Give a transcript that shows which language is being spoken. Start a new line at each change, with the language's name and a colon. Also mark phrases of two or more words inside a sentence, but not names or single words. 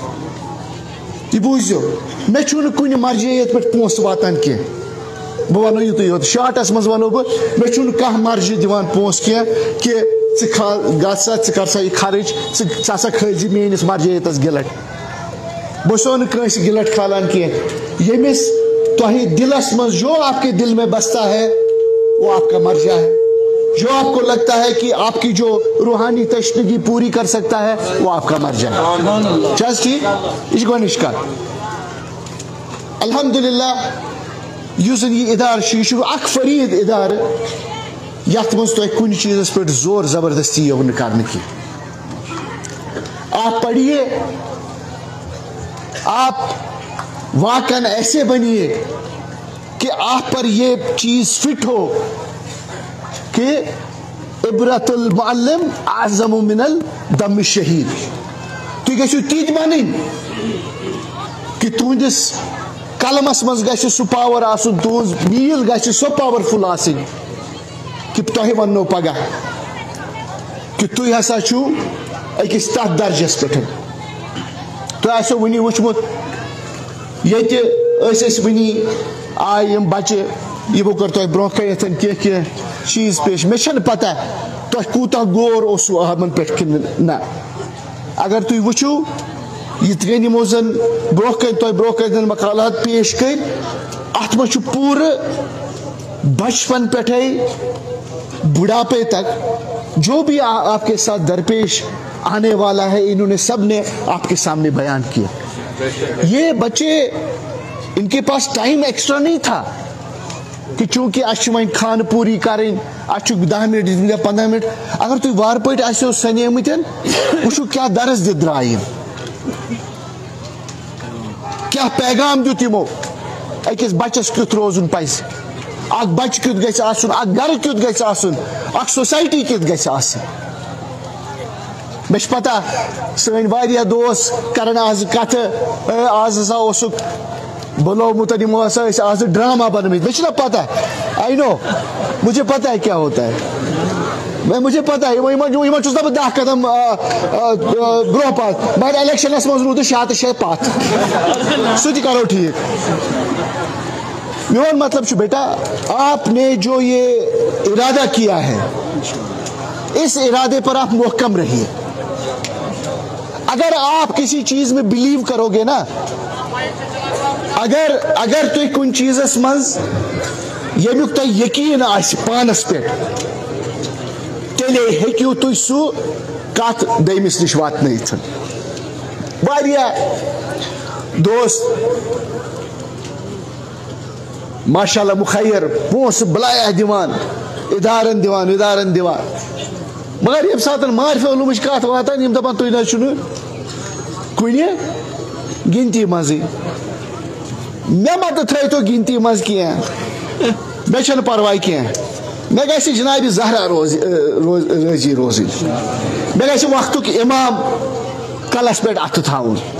Kashmiri: مےٚ چھُنہٕ کُنہِ مرجعیت پٮ۪ٹھ پونٛسہٕ واتان کینٛہہ بہٕ وَنو یُتُے یوت شاٹس منٛز وَنو بہٕ مےٚ چھُنہٕ کانٛہہ مرجہِ دِوان پونٛسہٕ کینٛہہ کہِ ژٕ گژھ سا ژٕ کر سا یہِ خرٕچ ژٕ ہسا کھٲلزِ میٲنِس مرجعیتس گِلٹ بہٕ چھُسو نہٕ کٲنٛسہِ گِلٹ کھالان کینٛہہ ییٚمِس تۄہہِ دِلس منٛز
Urdu: جو آپ کے دل میں بستا ہے وہ آپ کا مرجع ہے جو آپ کو لگتا ہے کہ آپ کی جو روحانی تشنگی پوری کر سکتا ہے وہ آپ کا مرجع ہے
Kashmiri: چھا ٹھیک یہ چھِ گۄڈنِچ کتھ الحمدللہ یُس زن یہِ ادارٕ چھُ یہِ چھُ اکھ فریٖد ادارٕ یتھ منٛز تۄہہِ کُنہِ چیٖزس پٮ۪ٹھ زور زبردستی یِو نہٕ کرنہٕ کینٛہہ
Urdu: آپ پڑھیے آپ واقعاً ایسے بنیے کہ آپ پر یہ چیز فٹ ہو کہ
Arabic: عبرت المعلم اعظم من الدم الشہید
Kashmiri: تُہۍ گٔژھِو تِتھۍ بنٕنۍ کہ تُہنٛدِس قلمس منٛز گژھِ سُہ پاور آسُن تُہنٛز میٖل گژھِ سۄ پاورفُل آسٕنۍ کہ تۄہہِ وننو پگاہ کہ تُہۍ ہسا چھُو أکِس تتھ درجس پٮ۪ٹھ تۄہہِ آسیو وٕنی وٕچھمُت ییٚتہِ ٲسۍ أسۍ وٕنی آے یِم بچہِ یِمو کٔر تۄہہِ برونٛہہ کَنٮ۪تھ کینٛہہ چیٖز پیش مےٚ چھَنہٕ پتہ تۄہہِ کوٗتاہ غور اوسوُ یِمن پٮ۪ٹھ کِنہٕ نہ اگر تُہۍ وٕچھِو یِتھ کٔنۍ یِمو زن برونٛہہ کَنہِ تۄہہِ برونٛہہ کَنہِ مقالات پیش کٔرۍ اتھ منٛز چھُ پوٗرٕ بچپن پٮ۪ٹھے
Urdu: بڑھاپے تک جو بھی آپ کے ساتھ درپیش آنے والا ہے انہوں نے سب نے آپ کے سامنے بیان کیا یہ بچے ان کے پاس ٹائم ایکسٹرا نہیں تھا کہ چونکہ اچھا وۄنۍ خانہ پوری کریں اچھا 10 منٹ 15 منٹ
Kashmiri: اگر تُہۍ وار پٲٹھۍ آسیو سنیمٕتۍ وٕچھِو کیٛاہ درس دِتھ درٛاے یِم کیٛاہ پیغام دیُت یِمو أکِس بچس کیُتھ روزُن پزِ اکھ بچہِ کیُتھ گژھِ آسُن اکھ گرٕ کیُتھ گژھِ آسُن اکھ سوسایٹی کیُتھ گژھِ آسٕنۍ مےٚ چھِ پتہ سٲنۍ واریاہ دوس کرن آز کتھٕ آز ہسا اوسُکھ بُلومُت یِمو ہسا ٲسۍ آز ڈرامہ بنٲومٕتۍ مےٚ چھُنہ پتہ
English: I know
Urdu: مجھے پتہ ہے کیا ہوتا ہے مجھے پتہ ہے
Kashmiri: یِمن چھُس نہ بہٕ 10 قدم برونٛہہ پتھ مگر الیکشنس منٛز روٗدُس 6 تہٕ 6 پتھ سُہ تہِ کرو ٹھیٖک میون مطلب چھُ
Urdu: بیٹا آپ نے جو یہ ارادہ کیا ہے اس ارادے پر آپ محکم رہیے اگر آپ کسی چیز میں بلیو کرو گے نا
Kashmiri: اگر تُہۍ کُنہِ چیٖزس منٛز ییٚمیُک تۄہہِ یقیٖن آسہِ پانس پٮ۪ٹھ تیٚلے ہیٚکِو تُہۍ سُہ کتھ دوٚیمِس نِش واتنٲیِتھ واریاہ دوست ماشاء اللہ مخیر پونٛسہٕ بلایا دِوان ادارن دِوان مگر ییٚمہِ ساتہٕ معارف علومٕچ کتھ واتان یِم دپان تُہۍ نہ حظ چھُنہٕ کُنہِ گنتی منٛزٕے مےٚ مہ تہٕ تھٲیتو گنتی منٛز کینٛہہ مےٚ چھنہٕ پرواے کینٛہہ مےٚ گژھِ جنابِ زہرا رٲضی روزٕنۍ مےٚ گژھِ وقتُک امام کلس پٮ۪ٹھ اتھٕ تھاوُن